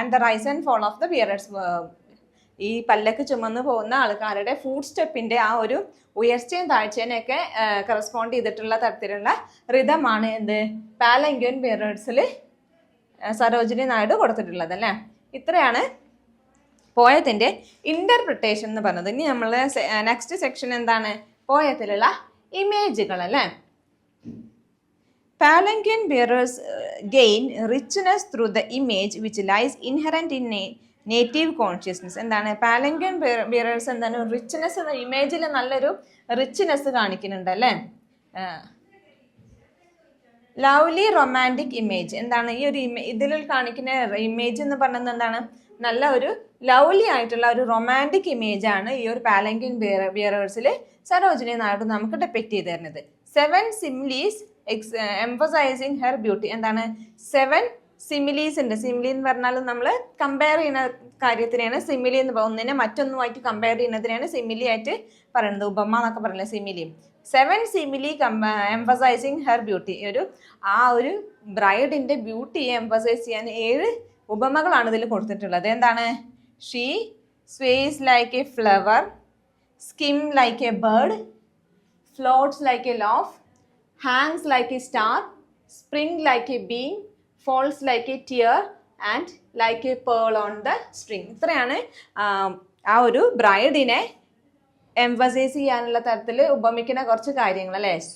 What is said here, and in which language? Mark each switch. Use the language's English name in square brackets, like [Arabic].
[English] and the rise and fall of the bearers, [Malayalam] ഈ പല്ലക്ക് ചുമന്ന് പോകുന്ന ആൾക്കാരുടെ ഫുഡ് സ്റ്റെപ്പിന്റെ ആ ഒരു ഉയർച്ചയും താഴ്ചേനെയൊക്കെ കറസ്പോണ്ട് ചെയ്തിട്ടുള്ള തരത്തിലുള്ള റിതമാണ് എന്ത് പാലങ്കിൻ ബിയറേഴ്സിൽ സരോജിനി നായിഡു കൊടുത്തിട്ടുള്ളത് അല്ലേ. ഇത്രയാണ് പോയത്തിന്റെ ഇന്റർപ്രിട്ടേഷൻ എന്ന് പറഞ്ഞത്. ഇനി നമ്മൾ നെക്സ്റ്റ് സെക്ഷൻ എന്താണ്, പോയത്തിലുള്ള ഇമേജുകൾ അല്ലേ. [English] Palanquin bearers gain richness through the image which lies inherent in native consciousness. [Malayalam] എന്താണ് പാലങ്കിൻ ബിയറേഴ്സ് എന്താണ് റിച്ച്നെസ്, ഇമേജിൽ നല്ലൊരു റിച്ച്നെസ് കാണിക്കുന്നുണ്ട് അല്ലേ. [English] lovely romantic image, [Malayalam] എന്താണ് ഈ ഒരു ഇതിൽ കാണിക്കുന്ന ഇമേജ് എന്ന് പറയുന്നത് എന്താണ്, നല്ല ഒരു ലവ്ലി ആയിട്ടുള്ള ഒരു റൊമാൻറ്റിക് ഇമേജ് ആണ് ഈ ഒരു പാലങ്കിൻ ബിയറേഴ്സിൽ സരോജിനി നായിഡു നമുക്ക് ഡെപ്പിക്റ്റ് ചെയ്ത് തരുന്നത്. [English] 7 similes emphasizing her beauty. [Malayalam] എന്താണ് 7 സിമിലീസ് ഉണ്ട്. സിമിലി എന്ന് പറഞ്ഞാൽ നമ്മൾ കമ്പയർ ചെയ്യുന്ന കാര്യത്തിനെയാണ് സിമിലി എന്ന് പറയുന്നത്. ഒന്നിനെ മറ്റൊന്നുമായിട്ട് കമ്പയർ ചെയ്യുന്നതിനെയാണ് സിമിലി ആയിട്ട് പറയുന്നത്. ഉപമ എന്നൊക്കെ പറയില്ല simile. [English] 7 simile emphasising her beauty, [Malayalam] ആ ഒരു ബ്രൈഡിന്റെ ബ്യൂട്ടിയെ എംഫസൈസ് ചെയ്യാൻ 7 ഉപമകളാണ് ഇതിൽ കൊടുത്തിട്ടുള്ളത്. എന്താണ്, [English] She sways like a flower, skim like a bird, floats like a laugh, hangs like a star, spring like a beam, falls like a tear and like a pearl on the string. [Malayalam] ഇത്രയാണ് ആ ഒരു ബ്രൈഡിനെ emphasise ചെയ്യാനുള്ള തരത്തിൽ ഉപമിക്കുന്ന കുറച്ച് കാര്യങ്ങൾ അല്ലേ.